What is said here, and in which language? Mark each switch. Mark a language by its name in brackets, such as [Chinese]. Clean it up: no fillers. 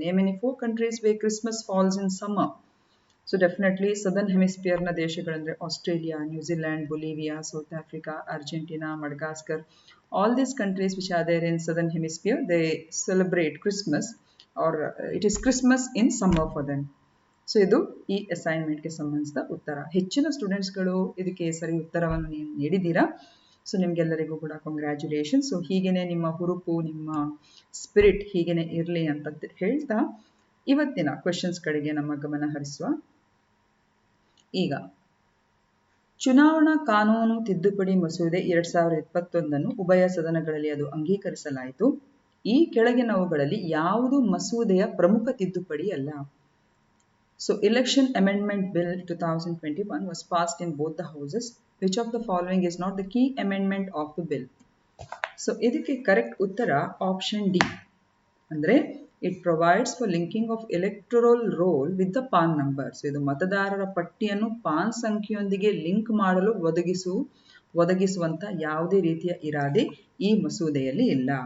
[English] Name any 4 countries where Christmas falls in summer. [Kannada] So definitely southern ಹೆಮಿಸ್ಫಿಯರ್ನ ದೇಶಗಳಂದರೆ Australia, New Zealand, Bolivia, south Africa, Argentina, Madagascar. [English] All these countries which are there in southern hemisphere, they celebrate Christmas or it is Christmas in summer for them. [Kannada] So ಇದು ಈ ಅಸೈನ್ಮೆಂಟ್ಗೆ ಸಂಬಂಧಿಸಿದ ಉತ್ತರ. ಹೆಚ್ಚಿನ ಸ್ಟೂಡೆಂಟ್ಸ್ಗಳು ಇದಕ್ಕೆ ಸರಿ ಉತ್ತರವನ್ನು ನೀವು ನೀಡಿದ್ದೀರಾ. So ನಿಮಗೆಲ್ಲರಿಗೂ ಕೂಡ ಕಂಗ್ರ್ಯಾಚುಲೇಷನ್. ಸೊ ಹೀಗೇನೆ ನಿಮ್ಮ ಹುರುಪು, ನಿಮ್ಮ ಸ್ಪಿರಿಟ್ ಹೀಗೇನೆ ಇರಲಿ ಅಂತ ಹೇಳ್ತಾ ಇವತ್ತಿನ ಕ್ವೆಶನ್ಸ್ ಕಡೆಗೆ ನಮ್ಮ ಗಮನ ಹರಿಸುವ. ಈಗ ಚುನಾವಣಾ ಕಾನೂನು ತಿದ್ದುಪಡಿ ಮಸೂದೆ 2021 ಉಭಯ ಸದನಗಳಲ್ಲಿ ಅದು ಅಂಗೀಕರಿಸಲಾಯಿತು. ಈ ಕೆಳಗಿನವುಗಳಲ್ಲಿ ಯಾವುದು ಮಸೂದೆಯ ಪ್ರಮುಖ ತಿದ್ದುಪಡಿ ಅಲ್ಲ? [English] So Election Amendment Bill 2021 was passed in both the houses. Which of the following is not the key amendment of the bill? So [Kannada] ಇದಕ್ಕೆ ಕರೆಕ್ಟ್ ಉತ್ತರ ಆಪ್ಷನ್ ಡಿ. ಅಂದರೆ [English] It provides for linking of electoral roll with the PAN number. [Kannada] So ಇದು ಮತದಾರರ ಪಟ್ಟಿಯನ್ನು PAN ಸಂಖ್ಯೆಯೊಂದಿಗೆ link ಮಾಡಲು ಒದಗಿಸುವಂತ ಯಾವುದೇ ರೀತಿಯ ಇರಾದೆ ಈ ಮಸೂದೆಯಲ್ಲಿ ಇಲ್ಲ.